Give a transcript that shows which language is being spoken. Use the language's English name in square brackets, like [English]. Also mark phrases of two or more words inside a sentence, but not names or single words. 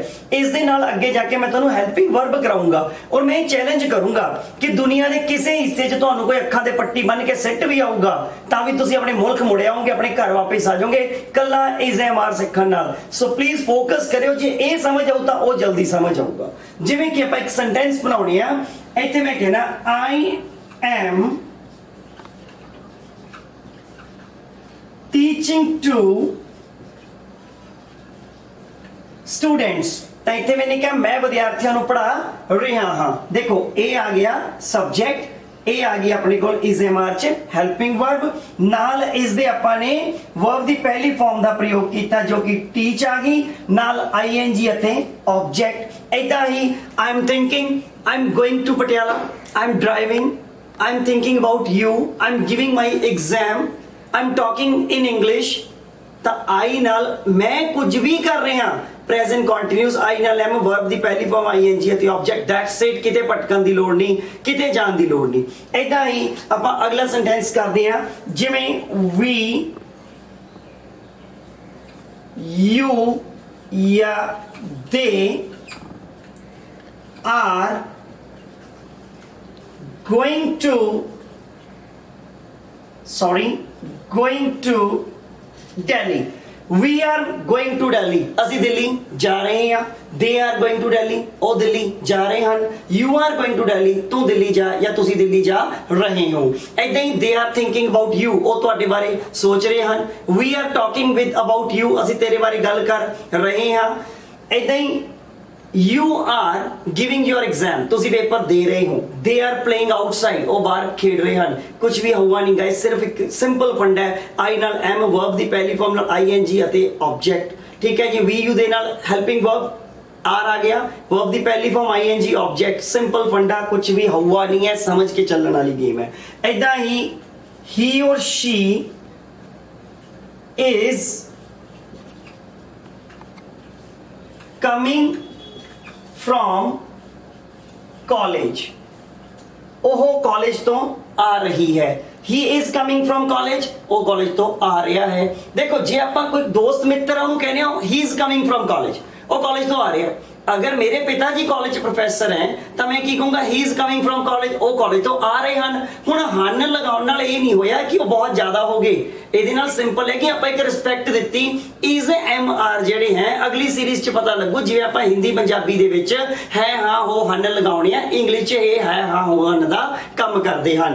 [Punjabi] ਇਸ ਦੇ ਨਾਲ ਅੱਗੇ ਜਾ ਕੇ ਮੈਂ ਤੁਹਾਨੂੰ [English] helping verb [Punjabi] ਕਰਾਉਂਗਾ ਔਰ ਮੈਂ ਚੈਲੰਜ ਕਰੂੰਗਾ ਕਿ ਦੁਨੀਆ ਦੇ ਕਿਸੇ ਹਿੱਸੇ 'ਚ ਤੁਹਾਨੂੰ ਕੋਈ ਅੱਖਾਂ ਤੇ ਪੱਟੀ ਬੰਨ ਕੇ ਸਿੱਟ ਵੀ ਆਊਗਾ ਤਾਂ ਵੀ ਤੁਸੀਂ ਆਪਣੇ ਮੁਲਕ ਮੁੜ ਆਓਗੇ, ਆਪਣੇ ਘਰ ਵਾਪਸ ਆ ਜਾਓਗੇ ਕੱਲਾ [English] is am are [Punjabi] ਸਿੱਖਣ ਨਾਲ। [English] so please focus [Punjabi] ਕਰਿਓ, ਜੇ ਇਹ ਸਮਝ ਆਊ ਤਾਂ ਉਹ ਜਲਦੀ ਸਮਝ ਆਊਗਾ। ਜਿਵੇਂ ਕਿ ਆਪਾਂ ਇੱਕ ਸੈਂਟੈਂਸ ਬਣਾਉਣੀ ਆ, ਇੱਥੇ ਮੈਂ ਕਹਿਣਾ [English] I am teaching to students. [Punjabi] ਤਾਂ ਇੱਥੇ ਮੈंने ਕਿਹਾ ਮੈਂ ਵਿਦਿਆਰਥੀਆਂ ਨੂੰ ਪੜ੍ਹਾ ਰਿਹਾ ਹਾਂ। ਦੇਖੋ ਇਹ ਆ ਗਿਆ ਸਬਜੈਕਟ, ਇਹ ਆ ਗਈ ਆਪਣੇ ਕੋਲ [English] is am are [Punjabi] ਚ [English] helping verb. [Punjabi] ਨਾਲ ਇਸ ਦੇ ਆਪਾਂ ਨੇ ਵਰਬ ਦੀ ਪਹਿਲੀ ਫਾਰਮ ਦਾ ਪ੍ਰਯੋਗ ਕੀਤਾ ਜੋ ਕਿ ਟੀਚ ਆ ਗਈ, ਨਾਲ ਆਈਐਨਜੀ ਅਤੇ ਆਬਜੈਕਟ। ਏਦਾਂ ਹੀ [English] I am thinking, I am going to Patiala, I am driving, I am thinking about you, I am giving my exam, I'm talking in English। [Punjabi] ਤਾਂ I ਨਾਲ ਮੈਂ ਕੁਝ ਵੀ ਕਰ ਰਿਹਾ, [English] present continuous. [Punjabi] I ਨਾਲ ਐਮ, ਵਰਬ ਦੀ ਪਹਿਲੀ ਫਾਰਮ ING ਅਤੇ ਆਬਜੈਕਟ। [English] that's it. [Punjabi] ਕਿਤੇ ਭਟਕਣ ਦੀ ਲੋੜ ਨਹੀਂ, ਕਿਤੇ ਜਾਣ ਦੀ ਲੋੜ ਨਹੀਂ। ਏਦਾਂ ਹੀ ਆਪਾਂ ਅਗਲਾ ਸੈਂਟੈਂਸ ਕਰਦੇ ਹਾਂ। ਜਿਵੇਂ [English] we, you [Punjabi] ਜਾਂ [English] they are going to Delhi। We are going to Delhi। [Punjabi] ਅਸੀਂ ਦਿੱਲੀ ਜਾ ਰਹੇ ਹਾਂ। [English] They are going to Delhi। [Punjabi] ਉਹ ਦਿੱਲੀ ਜਾ ਰਹੇ ਹਨ। [English] You are going to Delhi। [Punjabi] ਤੂੰ ਦਿੱਲੀ ਜਾ ਜਾਂ ਤੁਸੀਂ ਦਿੱਲੀ ਜਾ ਰਹੇ ਹੋ। ਏਦਾਂ ਹੀ [English] they are thinking about you। [Punjabi] ਉਹ ਤੁਹਾਡੇ ਬਾਰੇ ਸੋਚ ਰਹੇ ਹਨ। [English] We are talking about you। [Punjabi] ਅਸੀਂ ਤੇਰੇ ਬਾਰੇ ਗੱਲ ਕਰ ਰਹੇ ਹਾਂ। ਏਦਾਂ ਹੀ [English] You are giving your exam। [Punjabi] ਤੁਸੀਂ ਪੇਪਰ ਦੇ ਰਹੇ ਹੋ। [English] They are playing outside। [Punjabi] ਉਹ ਬਾਹਰ ਖੇਡ ਰਹੇ ਹਨ। ਕੁਝ ਵੀ ਹੋਊਗਾ ਨਹੀਂ ਗਾਇਸ, ਸਿਰਫ ਇੱਕ ਸਿੰਪਲ ਫੰਡਾ ਹੈ। I ਨਾਲ ਐਮ, ਵਰਬ ਦੀ ਪਹਿਲੀ ਫਾਰਮ ਨਾਲ ING ਅਤੇ ਆਬਜੈਕਟ। ਠੀਕ ਹੈ ਜੀ। [English] We, you [Punjabi] ਦੇ ਨਾਲ [English] helping verb are [Punjabi] ਆ ਗਿਆ, ਵਰਬ ਦੀ ਪਹਿਲੀ ਫਾਰਮ [English] ING object. [Punjabi] ਸਿੰਪਲ ਫੰਡਾ, ਕੁਝ ਵੀ ਹੋਊਗਾ ਨਹੀਂ ਹੈ, ਸਮਝ ਕੇ ਚੱਲਣ ਵਾਲੀ ਗੇਮ ਹੈ। ਏਦਾਂ ਹੀ [English] he or she is coming from college। [Punjabi] ਉਹ ਕਾਲਜ ਤੋਂ ਆ ਰਹੀ ਹੈ। [English] he is coming from college। [Punjabi] ਉਹ ਕਾਲਜ ਤੋਂ ਆ ਰਿਹਾ ਹੈ। ਦੇਖੋ ਜੇ ਆਪਾਂ ਕੋਈ ਦੋਸਤ ਮਿੱਤਰ ਉਹਨੂੰ ਕਹਿੰਦੇ ਹਾਂ [English] he is coming from college, [Punjabi] ਉਹ ਕਾਲਜ ਤੋਂ ਆ ਰਿਹਾ। [Hindi] अगर मेरे पिताजी [Punjabi] ਕਾਲਜ ਚ ਪ੍ਰੋਫੈਸਰ ਹੈ ਤਾਂ ਮੈਂ ਕੀ ਕਹੂੰਗਾ [English] he is coming from college, [Punjabi] ਉਹ ਕਾਲਜ ਤੋਂ ਆ ਰਹੇ ਹਨ। ਹੁਣ ਹਨ ਲਗਾਉਣ ਨਾਲ ਇਹ ਨਹੀਂ ਹੋਇਆ ਕਿ ਉਹ ਬਹੁਤ ਜ਼ਿਆਦਾ ਹੋ ਗਏ, ਇਹਦੇ ਨਾਲ ਸਿੰਪਲ ਹੈ ਕਿ ਆਪਾਂ ਇੱਕ ਰਿਸਪੈਕਟ ਦਿੱਤੀ। [English] is am are [Punjabi] ਜਿਹੜੇ ਹੈ ਅਗਲੀ ਸੀਰੀਜ਼ ਚ ਪਤਾ ਲੱਗੂ, ਜਿਵੇਂ ਆਪਾਂ ਹਿੰਦੀ ਪੰਜਾਬੀ ਦੇ ਵਿੱਚ ਹੈ ਹਾਂ ਹੋ ਹਨ ਲਗਾਉਣੇ ਆ, ਇੰਗਲਿਸ਼ ਚ ਇਹ ਹੈ ਹਾਂ ਹੋ ਹਨ ਦਾ ਕੰਮ ਕਰਦੇ ਹਨ।